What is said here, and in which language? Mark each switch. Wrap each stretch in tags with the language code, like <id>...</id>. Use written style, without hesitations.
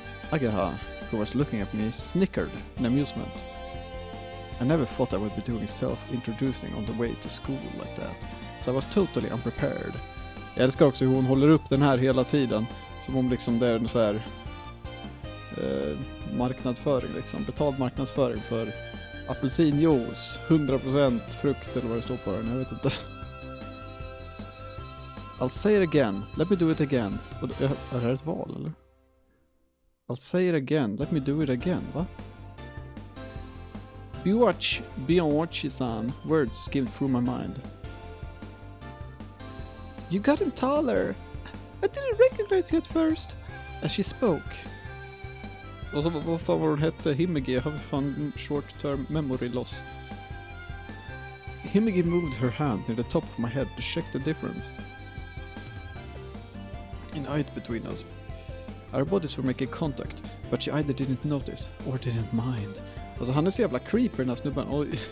<en>Ageha, who was looking at me, snickered in amusement. I never thought I would be doing self-introducing on the way to school like that, so I was totally unprepared.</en> <sv>Jag älskar också hur hon håller upp den här hela tiden, som om liksom det är en så här marknadsföring liksom, betald marknadsföring för apelsinjuice, 100% frukt eller vad det står på den, jag vet inte.</sv> <en>I'll say it again, let me do it again.</en> <sv>Är det här ett val eller?</sv> <en>I'll say it again, let me do it again, va? Biwatch-san, words skimmed through my mind. You got him taller. I didn't recognize you at first. As she spoke.</en> <sv>Och så vad fan var hon hette? Himigi, jag har fan</sv> <en>short term memory loss. Himigi moved her hand near the top of my head to check the difference in height between us. Our bodies were making contact, but she either didn't notice or didn't mind.</en> <sv>Alltså han är så jävla creepy den här snubben. Oj.</sv>